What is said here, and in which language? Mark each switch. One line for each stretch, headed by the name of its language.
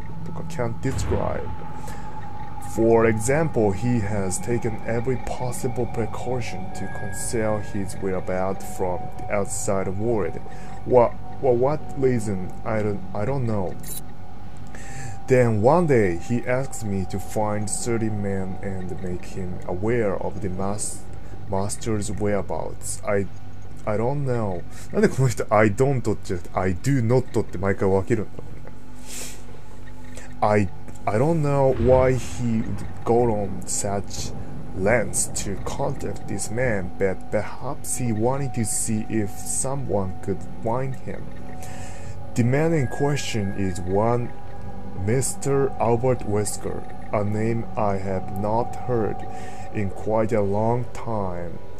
English: とか can't describe. For example, he has taken every possible precaution to conceal his whereabouts from the outside world. What reason? I don't know. Then one day he asks me to find 30 men and make him aware of the master's whereabouts. I don't know.
Japanese: なんでこの人
English: I don't
Japanese: じゃなくて
English: I do not
Japanese: って毎回分けるんだろうね。
English: I don't know why he would go on such lengths to contact this man, but perhaps he wanted to see if someone could find him. The man in question is one Mr. Albert Wesker, a name I have not heard in quite a long time.